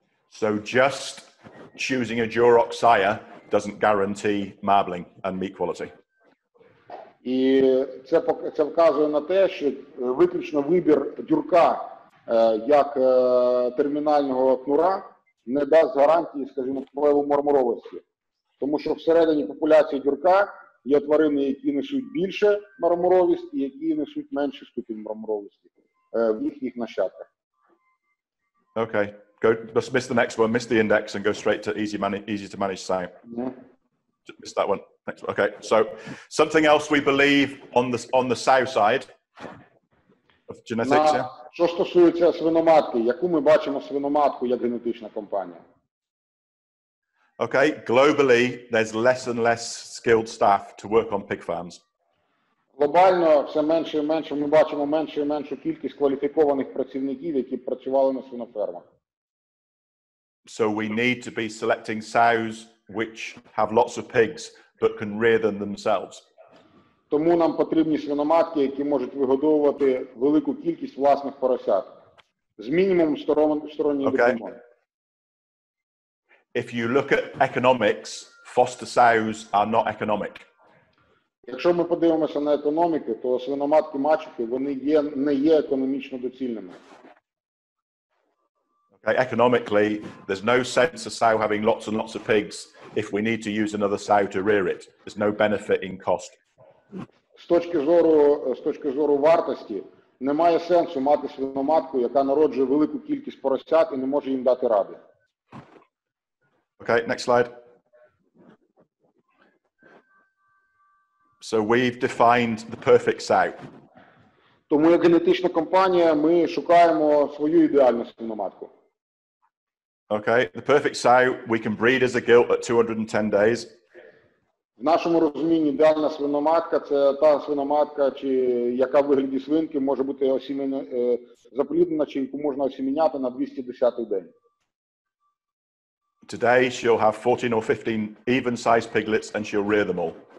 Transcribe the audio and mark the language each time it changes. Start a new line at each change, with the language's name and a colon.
English: So just choosing a Duroc sire doesn't guarantee marbling and meat quality.
Ukrainian: І це вказує на те, що виключно вибір дюрка як термінального кнура не дасть гарантії, скажімо, впливу мармуровості. Тому що всередині популяції дюрка є тварини, які несуть більше мармуровість і які несуть менший ступінь мармуровості в їхніх нащадках.
English: Okay, just miss the next one, miss the index and go straight to easy to manage sire. Just miss that one. Next one. Okay, so something else we believe on the sow side of genetics.
Ukrainian: Що стосується свиноматки, яку ми бачимо свиноматку як генетична компанія?
English: Okay, globally, there's less and less skilled staff to work on pig farms.
Ukrainian: Глобально все менше і менше, ми бачимо меншу і меншу кількість кваліфікованих працівників, які працювали на свинофермах.
English: So we need to be selecting sows which have lots of pigs but can rear them themselves.
Ukrainian: Тому нам потрібні свиноматки, які можуть вигодовувати велику кількість власних поросят з мінімумом сторонньої допомоги.
English: If you look at economics, foster sows are not economic.
Ukrainian: Якщо ми подивимося на економіку, то свиноматки-мачухи, вони не є економічно доцільними.
English: Okay, economically, there's no sense of sow having lots and lots of pigs if we need to use another sow to rear it. There's no benefit in cost.
Ukrainian: З точки зору вартості, немає сенсу мати свиноматку, яка народжує велику кількість поросят і не може їм дати ради.
English: Okay, next slide. So we've defined the perfect sow.
Ukrainian: Тому як генетична компанія ми шукаємо свою ідеальну свиноматку.
English: Okay, the perfect sow we can breed as a gilt at 210 days.
Ukrainian: В нашому розумінні ідеальна свиноматка – це та свиноматка, яка в вигляді свинки може бути запліднена, чи яку можна осіміняти на 210-й день.
English: Today she'll have 14 or 15 even-sized piglets and she'll rear them all.